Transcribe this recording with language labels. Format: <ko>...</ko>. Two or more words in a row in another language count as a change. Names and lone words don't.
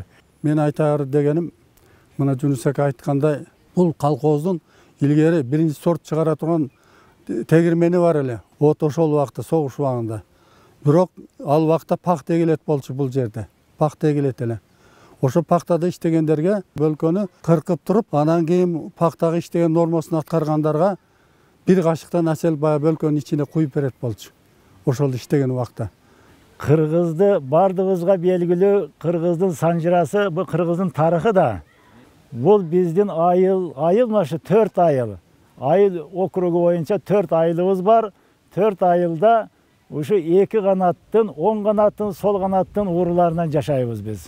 <ky>Мен айтар дегеним, мына Жунус ака айткандай, бул колхоздун илгери биринчи сорт чыгара турган тегирмени бар эле. Вот ошол убакта согуш убагында. Бирок ал убакта пахта эгилет болчу бул жерде. Пахта эгилет эле. Ошо пахтада иштегендерге бөлкөнү кыркып туруп, анан кийин пахтага иштеген нормасын аткаргандарга бир кашыктан асел баягы бөлкөнүн ичине куюп берет болчу. Ошол иштеген убакта. Кыргызды бардыгыбызга белгилүү, Кыргыздын санжырасы, бул Кыргыздын тарыхы да. Бул биздин айыл машы 4 айыл. Айыл округу боюнча 4 айылыбыз бар. 4 айылда ушу 2 канаттын, 10 канаттын, сол канаттын ууруларынан жашайбыз биз.</ky>